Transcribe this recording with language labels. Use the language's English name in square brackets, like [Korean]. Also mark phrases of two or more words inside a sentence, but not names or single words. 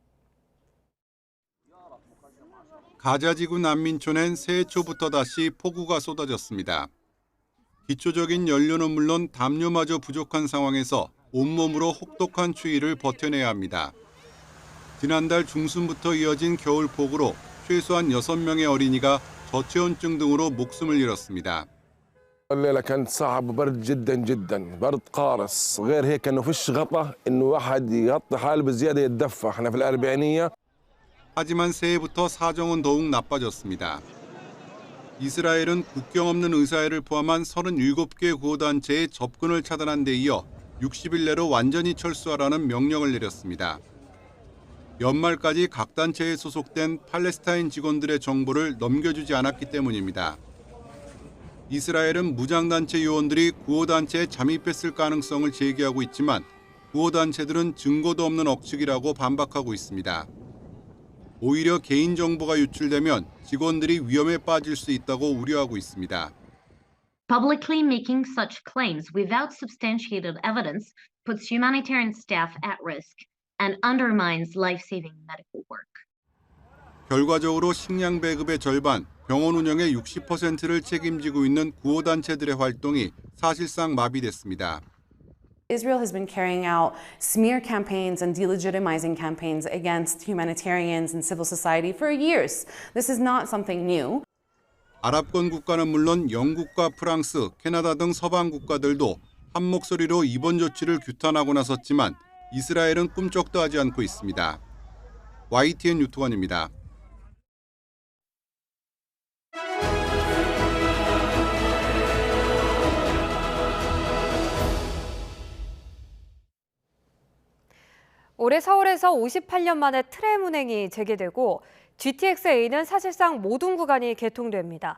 [Korean] 가자지구 난민촌엔 새해 초부터 다시 폭우가 쏟아졌습니다. 기초적인 연료는 물론 담요마저 부족한 상황에서 온몸으로 혹독한 추위를 버텨내야 합니다. 지난달 중순부터 이어진 겨울폭우로 최소한 6명의 어린이가 저체온증 등으로 목숨을 잃었습니다. [Arabic] الليلة كانت صعب وبرد جدا جدا برد قارس غير هيك انه فيش غطا انه واحد يغطي حاله بزياده يتدفى احنا في الأربعينية. [Korean] 하지만 새해부터 사정은 더욱 나빠졌습니다. 이스라엘은 국경 없는 의사회를 포함한 37개 구호단체의 접근을 차단한 데 이어 60일 내로 완전히 철수하라는 명령을 내렸습니다. 연말까지 각 단체에 소속된 팔레스타인 직원들의 정보를 넘겨주지 않았기 때문입니다. 이스라엘은 무장단체 요원들이 구호단체에 잠입했을 가능성을 제기하고 있지만 구호단체들은 증거도 없는 억측이라고 반박하고 있습니다. 오히려 개인정보가 유출되면 직원들이 위험에 빠질 수 있다고 우려하고 있습니다. [English] Publicly making such claims without substantiated evidence puts humanitarian staff at risk and undermines life-saving medical work. [Korean] 결과적으로 식량 배급의 절반, 병원 운영의 60%를 책임지고 있는 구호단체들의 활동이 사실상 마비됐습니다. [English] Israel has been carrying out smear campaigns and delegitimizing campaigns against humanitarians and civil society for years. This is not something new. [Korean] 아랍권 국가는 물론 영국과 프랑스, 캐나다 등 서방 국가들도 한 목소리로 이번 조치를 규탄하고 나섰지만 이스라엘은 꿈쩍도 하지 않고 있습니다. YTN 유투관입니다. 올해 서울에서 58년 만에 트램 운행이 재개되고 GTX-A는 사실상 모든 구간이 개통됩니다.